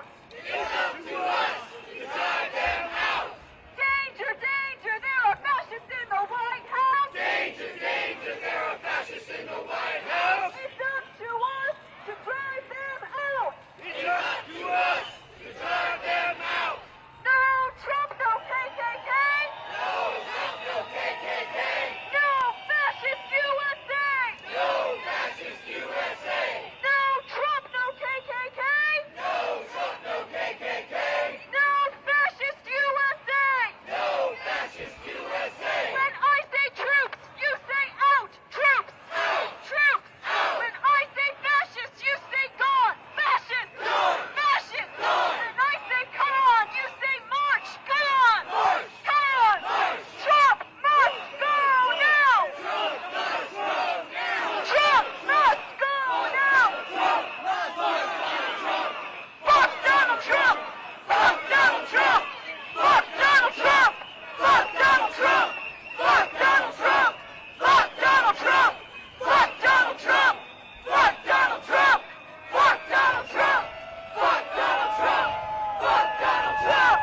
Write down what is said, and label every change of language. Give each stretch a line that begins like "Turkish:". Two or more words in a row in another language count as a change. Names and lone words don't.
English: It's up to us to drive them out. Danger, danger, there are fascists in the White House. Danger, danger, there are fascists in the White House. It's up to us to drive them out. It's up to us to drive them out. No Trump, no KKK. No Trump, no KKK. No fascist USA. No fascist USA. No Trump, no KKK. No Trump, no KKK. No fascist USA. No fascist USA. When I say troops, you say out. Troops. Out. Troops. Out. When I say fascists, you say gone. Fascist. Gone. Fascist. Gone. When I say come on, you say march. Come on. March. Come on. March. Trump must go now. Trump must go now. Trump must go now. Trump must go now. Fuck Donald Trump. Fuck Donald Trump. Fuck Donald Trump. Fuck Donald Trump. Fuck Donald Trump. Fuck Donald Trump. Fuck Donald Trump. Fuck Donald Trump. Fuck Donald Trump. Fuck Donald Trump. Fuck Donald Trump.